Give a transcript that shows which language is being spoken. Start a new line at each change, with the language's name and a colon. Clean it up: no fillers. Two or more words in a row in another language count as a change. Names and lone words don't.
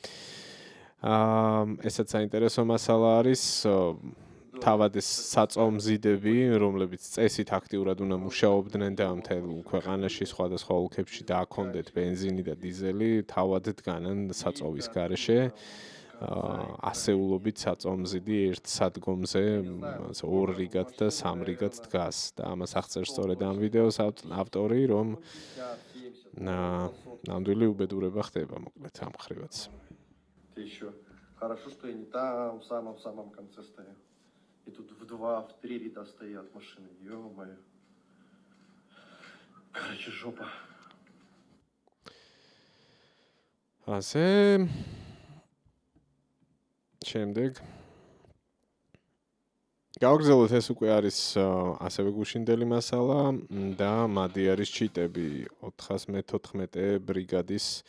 Georgian: ესაც საინტერესო მასალა არის თავად ეს საწვავმზიდები, რომლებიც წესით აქტიურად უნდა მუშაობდნენ და მთელ ქვეყანაში სხვადასხვა ოლქებში დააქონდეთ ბენზინი და დიზელი, თავად დგანან საწვავის გარეშე. ასეულობით საწვავმზიდი ერთ სადგომზე 2 რიგად და 3 რიგად დგას და ამას აღწერს სწორედ ამ ვიდეოს ავტორი, რომ ნამდვილი უბედურება ხდება მოკლედ ამ ხრივაც.
Russian: Еще хорошо, что я не там, в самом конце стою. И тут в 2-3 ряда стоят машины. Ё-моё. Короче, жопа.
Georgian: ასე შემდეგ გავგრძელოთ ეს უკვე არის ასევე გუშინდელი მასალა და მადი არის ჩიტები 414 ბრიგადის